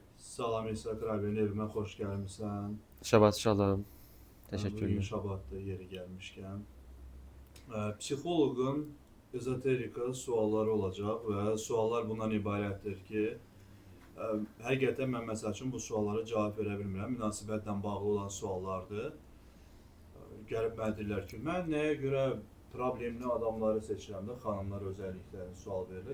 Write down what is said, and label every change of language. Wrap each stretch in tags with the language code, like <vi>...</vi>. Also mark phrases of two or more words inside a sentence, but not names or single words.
<tr>Salam İshak abi, evime hoş gelmişsən.</tr> <he>שבת שלום.</he> <tr>Bugün Teşekkürler. Şabat'ta yeri gelmişken.</tr> <az>Psixoloqun ezoterika sualları olacaq və suallar bundan ibarətdir ki, həqiqətən mən məsəl üçün bu suallara cavab verə bilmirəm. Münasibətlə bağlı olan suallardır. Gəlib mənə deyirlər ki, mən nəyə görə problemli adamları seçirəm də, xanımlar özəlliklə sual verirlər.</az>